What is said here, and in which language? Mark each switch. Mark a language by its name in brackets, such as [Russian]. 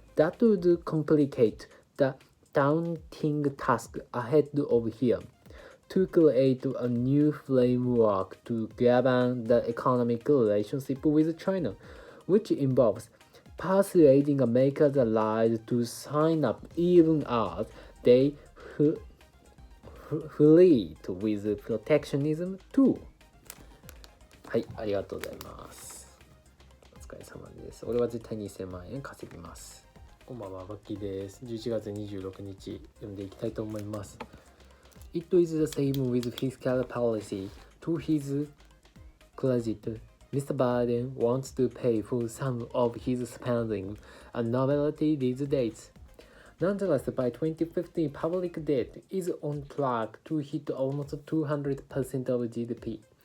[English] That would complicate the daunting task ahead of him to create a new framework to govern the economic relationship with China, which involves persuading America's allies to sign up even as they fleet with protectionism too. [Japanese] はい、ありがとうございます。お疲れ様です。俺は絶対に1000万円稼ぎます。こんばんは、バッキーです。 11月26日読んでいきたいと思います。 [English] It is the same with fiscal policy. To his credit, Mr. Biden wants to pay for some of his spending, a novelty these days. Nonetheless, by 2050, public debt is on track to hit almost 200% of GDP.